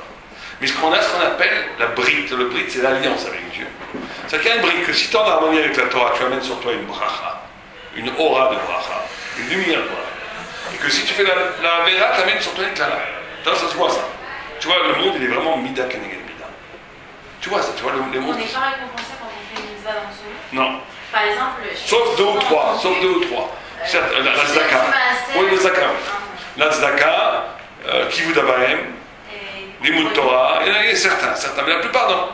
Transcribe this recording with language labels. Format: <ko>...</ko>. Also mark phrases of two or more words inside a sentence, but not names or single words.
<fr>Mais ce qu'on appelle la brite. Le brite, c'est l'alliance avec Dieu. C'est-à-dire qu'il y a une brite que si tu es en harmonie avec la Torah, tu amènes sur toi une bracha, une aura de bracha, une lumière de bracha. Et que si tu fais la vera, tu amènes sur toi une klala. Ça se voit ça. Tu vois, le monde, il est vraiment</fr> <he>mida keneged mida.</he> <fr>Tu vois ça, tu vois les mondes. On n'est pas récompensé quand on fait une mitzvah dans ce monde. Non. Par exemple, Sauf deux ou trois. Certes, la tzedaka. Oui, le tzedaka. La tzedaka,</fr> <he>kivud avaim, Limud Torah,</he> <fr>il y en a certains, mais la plupart non.</fr>